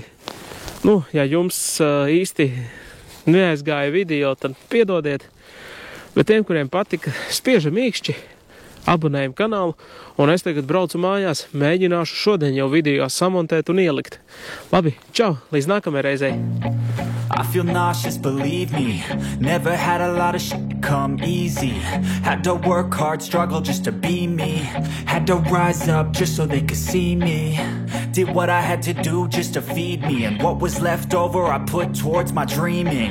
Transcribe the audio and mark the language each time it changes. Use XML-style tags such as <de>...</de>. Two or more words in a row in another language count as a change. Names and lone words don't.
<lv>Ja jums īsti neaizgāja video, tad piedodiet. Bet tiem, kuriem patika, spiežam mīkšķi, abonējam kanālu. Un es tagad braucu mājās, mēģināšu šodien jau video samontēt un ielikt. Labi, čau, līdz nākamajai reizei.</lv> <en>I feel nauseous, believe me. Never had a lot of shit come easy. Had to work hard, struggle just to be me. Had to rise up just so they could see me. Did what I had to do just to feed me. And what was left over I put towards my dreaming.</en>